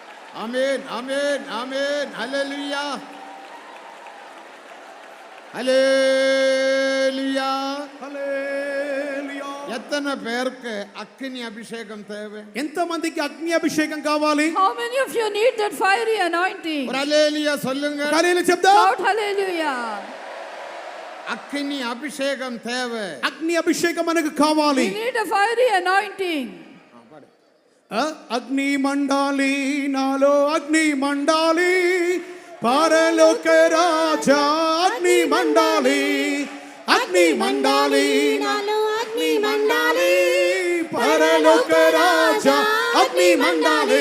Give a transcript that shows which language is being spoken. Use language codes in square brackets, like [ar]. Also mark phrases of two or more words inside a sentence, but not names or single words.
[te] ఆమేన్ ఆమేన్ ఆమేన్ హల్లెలూయా హల్లెలూయా హల్లెలూయా. [ta] எத்தனை பேருக்கு அக்கினி அபிஷேகம் தேவை? [te] ఎంతమందికి అగ్ని అభిషేకం కావాలి? [en] How many of you need that fiery anointing? [ta] ஒரு ஹல்லேலூயா சொல்லுங்க. [te] హల్లెలూయా చెప్దాం. [en] Shout hallelujah. [te] అగ్ని అభిషేకం தேவை. అగ్ని అభిషేకం మనకు కావాలి. [en] We need a fiery anointing. [te] అగ్ని మండాలి నాలో, అగ్ని మండాలి, పరలోక రాజా అగ్ని మండాలి, అగ్ని మండాలి నాలో అగ్ని మండాలి, పరలోక రాజా అగ్ని మండాలి.